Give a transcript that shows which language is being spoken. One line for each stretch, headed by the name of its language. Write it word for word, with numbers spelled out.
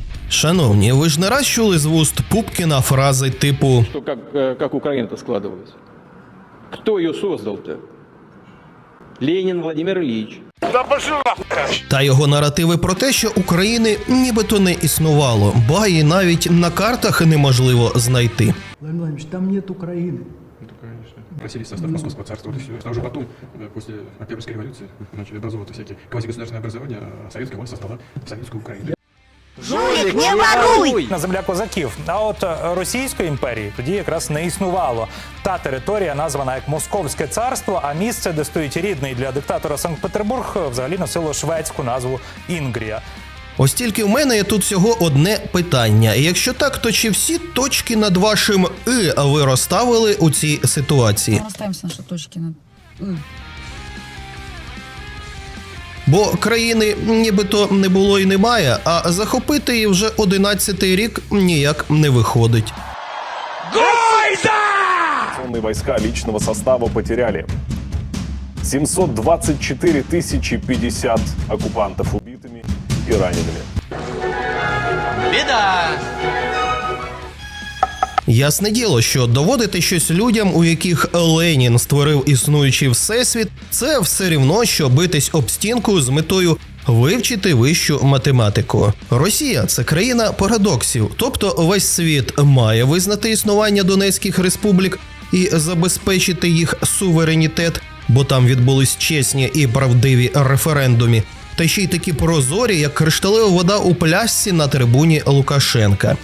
Ukrainian: Шановні, ви ж не раз чули з вуст Пупкіна фрази типу
Russian: «Что, как, как Украина-то складывалась? Кто ее создал-то? Ленин Владимир Ильич».
Ukrainian: Та його наративи про те, що України нібито не існувало, ба її навіть на картах неможливо знайти.
Russian: Владимир Владимирович, там нет Украины. Это, конечно. Просили состав Московского царства, вот и все. А уже потом, после Октябрьской революции, начали образовываться всякие квазигосударственные образования, а советская власть создала советскую Украину. Жулик, не воруй!
Ukrainian: На земля козаків. А от Російської імперії тоді якраз не існувало. Та територія названа як Московське царство, а місце, де стоїть рідний для диктатора Санкт-Петербург, взагалі носило шведську назву Інгрія. Ось тільки в мене є тут всього одне питання. Якщо так, то чи всі точки над вашим «и» ви розставили у цій ситуації? Ми розставимося наші точки над «и». Бо країни нібито не було і немає, а захопити її вже одинадцятий рік ніяк не виходить.
Russian: Гойда! Війська личного составу потеряли. семьсот двадцать четыре тысячи пятьдесят оккупантов убитыми и ранеными.
Ukrainian: Біда! Ясне діло, що доводити щось людям, у яких Ленін створив існуючий всесвіт, це все рівно, що битись об стінку з метою вивчити вищу математику. Росія – це країна парадоксів, тобто весь світ має визнати існування Донецьких республік і забезпечити їх суверенітет, бо там відбулись чесні і правдиві референдуми, та ще й такі прозорі, як кришталева вода у пляшці на трибуні Лукашенка.